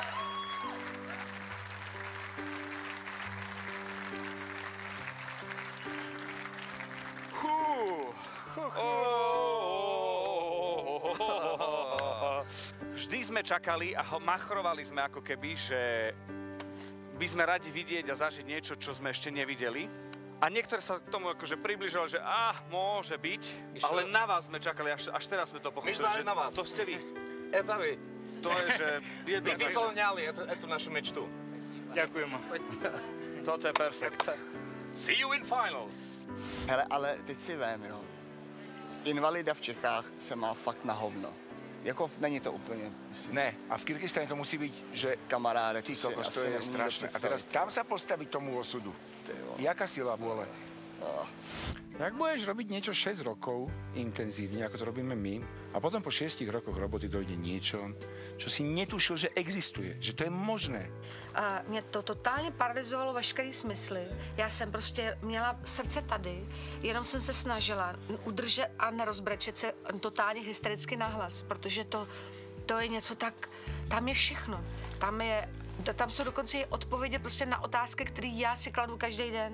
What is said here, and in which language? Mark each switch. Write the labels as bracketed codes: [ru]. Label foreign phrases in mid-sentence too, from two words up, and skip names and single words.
[sk] Vždy sme čakali a machrovali sme ako keby, že by sme radi vidieť a zažiť niečo, čo sme ešte nevideli. A niektoré sa k tomu akože približovali, že môže byť, ale na vás sme čakali, až teraz sme to pochopili, že na vás. To ste vy. [ru] Это вы. [sk] To je, že... [ru] Вы выполняли эту нашу мечту. [sk] Ďakujem. Toto je perfekt. [en] See you in finals. [cs] Hele, ale teď si vem, jo. Invalida v Čechách se má fakt na hovno. Jako není to úplně... [sk] Ne, a v Kyrgyzstane to musí byť, že Kamaráde, ty kokos, to je strašné. A teraz tam sa postaviť tomu osudu. Jaká sila vôle? Jak budeš robiť niečo 6 rokov intenzívne, ako to robíme my, a potom po 6 rokoch roboty dojde niečo, čo si netušil, že existuje, že to je možné. [cs] Mě to totálně paralyzovalo veškerý smysly. Já jsem prostě měla srdce tady, jenom jsem se snažila udržet a nerozbrečet se totálně hystericky nahlas, protože to je něco tak, tam je všechno. Tam jsou dokonce i odpovědi prostě na otázky, které já si kladu každý den.